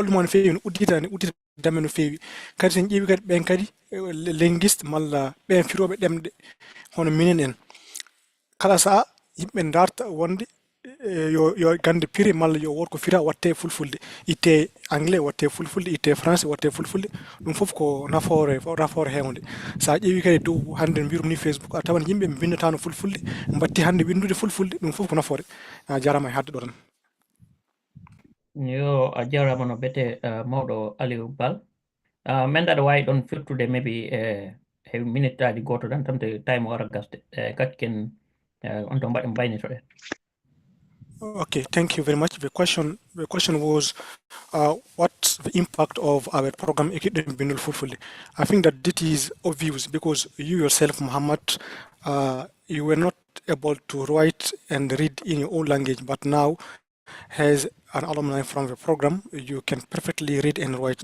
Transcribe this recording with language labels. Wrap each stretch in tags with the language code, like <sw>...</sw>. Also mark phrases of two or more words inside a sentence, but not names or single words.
<ff>walluma no fewi ne uddita damme no fewi kadi sen ƴeewi kadi ɓen kadi linguiste malla ɓen firoɓe ɗemɗe hono minen en kala saaha yimɓe darta wonde yo gande pire malla yo wot ko fira watte fulfulde itte anglais watte fulfulde itte français watte fulfulde ɗum foof ko nafoore hewnde sa ƴeewi kadi dow hande mbirum ni Facebook a tawan yimɓe ɓe bindata fulfulde batti hande windude fulfulde ɗum foof ko nafoore a jarama e hadde ɗo tan yo a jarama no bete mawɗo Aliou Bal men aɗa wawi ɗon firtude maybe e minute aji goto tan tamde time wara gasde kadi ken on to mbaɗen mbaynitoɗen.</ff> <en>Okay, thank you very much. The question was, what's the impact of our program Equipe Bindul Fulfulde? I think that this is obvious because you yourself, Muhammad, you were not able to write and read in your own language, but now as an alumni from the program, you can perfectly read and write.</en>